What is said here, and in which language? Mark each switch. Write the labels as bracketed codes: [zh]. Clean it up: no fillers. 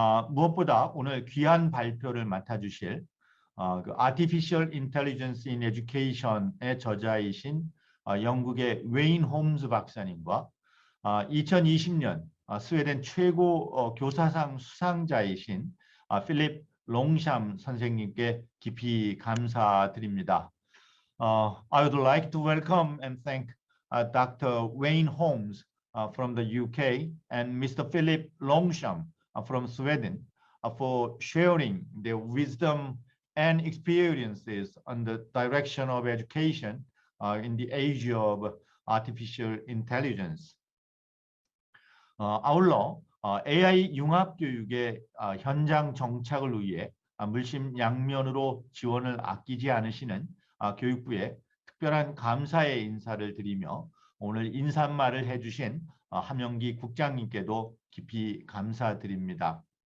[ko] 무엇보다 오늘 귀한 발표를 맡아주실 그 Artificial Intelligence in Education의 저자이신 영국의 웨인 홈즈 박사님과 2020년 스웨덴 최고 교사상 수상자이신 필립 롱샴 선생님께 깊이 감사드립니다. [en] I would like to welcome and thank Dr. Wayne Holmes from the UK and Mr. Philip Longsham from Sweden for sharing their wisdom and experiences on the direction of education in the age of artificial intelligence. [ko] 아울러 AI 융합교육의 현장 정착을 위해 물심양면으로 지원을 아끼지 않으시는 교육부에 특별한 감사의 인사를 드리며 오늘 인사말을 해주신 함영기 국장님께도 깊이 감사드립니다.